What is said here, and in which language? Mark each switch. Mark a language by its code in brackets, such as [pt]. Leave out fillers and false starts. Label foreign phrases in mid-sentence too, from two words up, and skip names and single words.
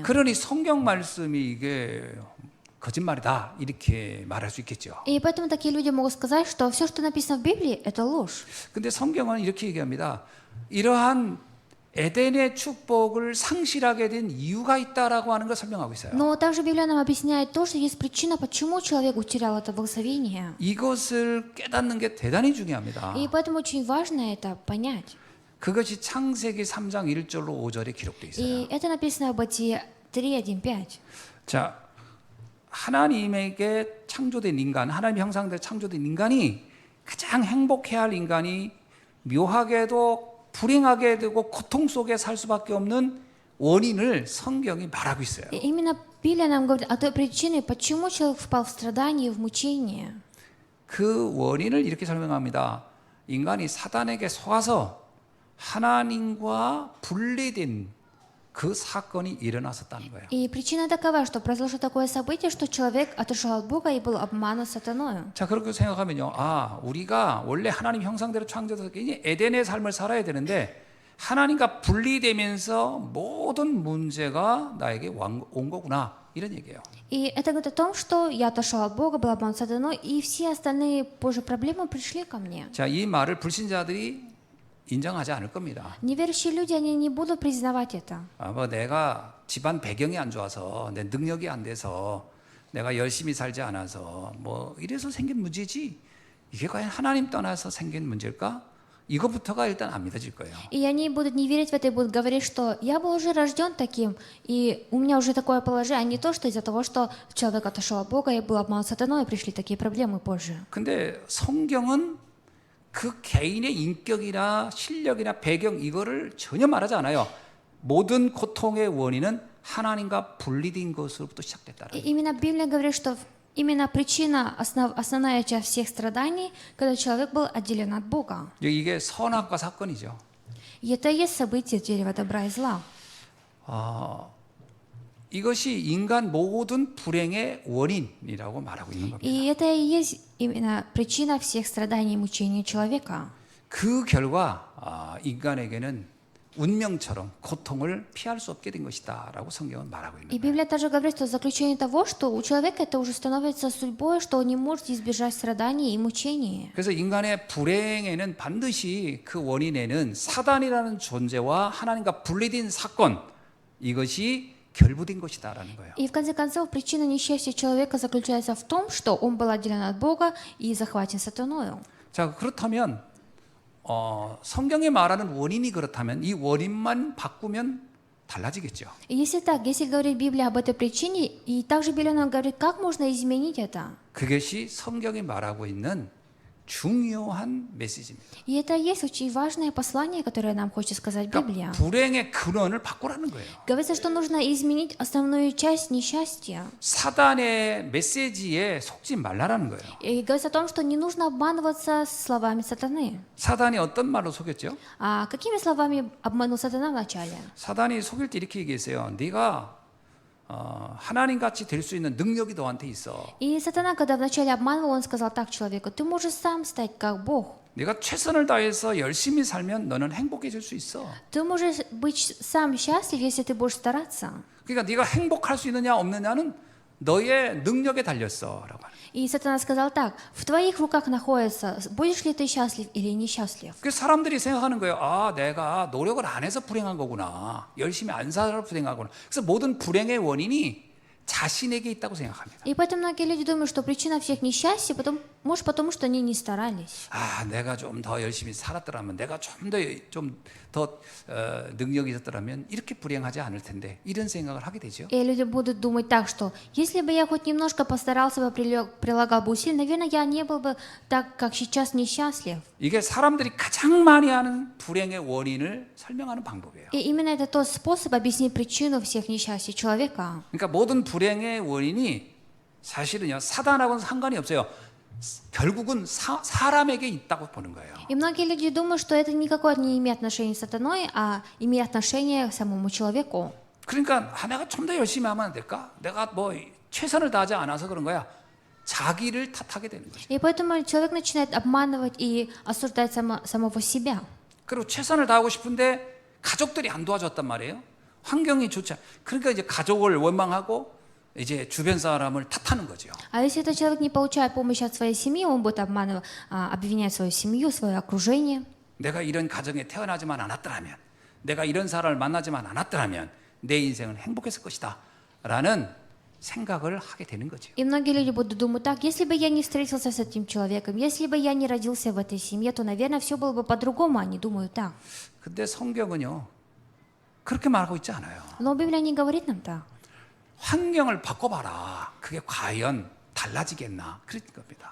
[ko] 그러니 성경 말씀이 이게 거짓말이다 이렇게 말할 수 있겠죠. [ru] И поэтому такие люди могут сказать, что все, что написано в Библии, это ложь. [ko] 근데 성경은 이렇게 얘기합니다. 이러한 에덴의 축복을 상실하게 된 이유가 있다라고 하는 걸 설명하고 있어요. [ru] Но также Библия нам объясняет то, что есть причина, почему человек утерял это благословение. [ko] 이것을 깨닫는 게 대단히 중요합니다. [ru] И поэтому очень важно это понять. [ko] 그것이 창세기 3장 1절로 5절에 기록되어 있어요. [ru] И это написано в Бытие 3:1-5. [ko] 자, 하나님에게 창조된 인간, 하나님 형상대로 창조된 인간이 가장 행복해야 할 인간이 묘하게도 불행하게 되고 고통 속에 살 수밖에 없는 원인을 성경이 말하고 있어요. [ru] И именно Библия нам говорит о той причине, почему человек впал в страдание и в мучение. [ko] 그 원인을 이렇게 설명합니다. 인간이 사단에게 속아서 하나님과 분리된 그 사건이 일어났었다는 거예요. [ru] И причина такова, что произошло такое событие, что человек отошел от Бога и был обманут сатаною. [ko] 자, 그렇게 생각하면요. 아, 우리가 원래 하나님 형상대로 창조돼서 에덴의 삶을 살아야 되는데 하나님과 분리되면서 모든 문제가 나에게 온 거구나. 이런 얘기예요. [ru] И это говорит о том, что я отошел от Бога, был обманут сатаной, и все остальные позже проблемы пришли ко мне. [ko] 자, 이 말을 불신자들이 인정하지 않을 겁니다. [ru] Неверующие люди, они не будут признавать это. [ko] 아, 뭐 내가 집안 배경이 안 좋아서 내 능력이 안 돼서 내가 열심히 살지 않아서 뭐 이래서 생긴 문제지 이게 과연 하나님 떠나서 생긴 문제일까? 이거부터가 일단 안 믿어질 거예요. [ru] И они будут не верить в это и будут говорить, что я был уже рожден таким, и у меня уже такое положение, а не то, что из-за того, что человек отошел от Бога и был обманут сатаной, и пришли такие проблемы позже. [ko] 근데 성경은 그 개인의 인격이나 실력이나 배경 이거를 전혀 말하지 않아요. 모든 고통의 원인은 하나님과 분리된 것으로부터 시작됐다. [ru] И именно Библия говорит, что именно причина, основная часть всех страданий, когда человек был отделен от Бога. [ko] 이게 선악과 사건이죠. [ru] И это и есть событие дерева добра и зла. [ko] 이것이 인간 모든 불행의 원인이라고 말하고 있는 겁니다. [ru] И это и есть именно причина всех страданий и мучений человека. [ko] 그 결과 인간에게는 운명처럼 고통을 피할 수 없게 된 것이다라고 성경은 말하고 있는 [ru] И [ko] 거예요. [ru] Библия также говорит, что заключение того, что у человека это уже становится судьбой, что он не может избежать страданий и мучений. [ko] 그래서 인간의 불행에는 반드시 그 원인에는 사단이라는 존재와 하나님과 분리된 사건 이것이 결부된 것이다라는 거예요. [ru] И в конце концов, причина несчастья человека заключается в том, что он был отделен от Бога и захвачен сатаною. [ko] 자, 그렇다면 성경이 말하는 원인이 그렇다면 이 원인만 바꾸면 달라지겠죠. [ru] И если так, если говорит Библия об этой причине, и также Библия нам говорит, как можно изменить это. [ko] 그것이 성경이 말하고 있는 중요한 메시지입니다. [ru] И это и есть очень важное послание, которое нам хочет сказать Библия. [ko] 그러니까 불행의 근원을 바꾸라는 거예요. [ru] Говорится, что нужно изменить основную часть несчастья. [ko] 사단의 메시지에 속지 말라라는 거예요. [ru] И говорится о том, что не нужно обманываться словами сатаны. [ko] 사단이 어떤 말로 속였죠? [ru] А какими словами обманул сатана вначале? [ko] 사단이 속일 때 이렇게 얘기했어요. 네가 하나님 같이 될 수 있는 능력이 너한테 있어. [ru] И сатана, когда вначале обманывал, он сказал так человеку: ты можешь сам стать как Бог. [ko] 네가 최선을 다해서 열심히 살면 너는 행복해질 수 있어. [ru] Ты можешь быть сам счастлив, если ты будешь стараться. [ko] 그러니까 네가 행복할 수 있느냐 없느냐는 너의 능력에 달렸어라고 하는. [ru] И сатана сказал так: в твоих руках находится, будешь ли ты счастлив или несчастлив. [ko] 그래서 사람들이 생각하는 거예요. 아, 내가 노력을 안 해서 불행한 거구나. 열심히 안 살아서 불행하구나. 그래서 모든 불행의 원인이 자신에게 있다고 생각합니다. [ru] И поэтому многие люди думают, что причина всех несчастий, может потому, что они не старались. [ko] 아, 내가 좀 더 열심히 살았더라면, 내가 좀 더 능력이 있었더라면 이렇게 불행하지 않을 텐데 이런 생각을 하게 되죠. [ru] И люди будут думать так, что если бы я хоть немножко постарался бы, прилагал бы усилий, наверное, я не был бы так, как сейчас, несчастлив. [ko] 이게 사람들이 가장 많이 하는 불행의 원인을 설명하는 방법이에요. [ru] И именно это тот способ объяснить причину всех несчастий человека. [ko] 그러니까 모든 불행의 원인이 사실은요, 사단하고는 상관이 없어요. 결국은 사람에게 있다고 보는 거예요. [ru] И многие люди думают, что это никакое не имеет отношения с сатаной, а имеет отношение к самому человеку. [ko] 그러니까 내가 좀 더 열심히 하면 안 될까? 내가 뭐 최선을 다하지 않아서 그런 거야. 자기를 탓하게 되는 거죠. [ru] И поэтому человек начинает обманывать и осуждать самого себя. [ko] 그리고 최선을 다하고 싶은데 가족들이 안 도와줬단 말이에요. 환경이 좋지 않아. 그러니까 이제 가족을 원망하고 이제 주변 사람을 탓하는 거죠. [ru] А если этот человек не получает помощи от своей семьи, он будет обвинять свою семью, свое окружение. [ko] 내가 이런 가정에 태어나지만 않았더라면, 내가 이런 사람을 만나지만 않았더라면 내 인생은 행복했을 것이다 라는 생각을 하게 되는 거죠. [ru] И многие люди будут думать так: если бы я не встретился с этим человеком, если бы я не родился в этой семье, то, наверное, все было бы по-другому. Они думают так. [ko] 근데 성경은요, 그렇게 말하고 있지 않아요. [ru] Но Библия не говорит нам так. [ko] 환경을 바꿔봐라. 그게 과연 달라지겠나? 그런 겁니다.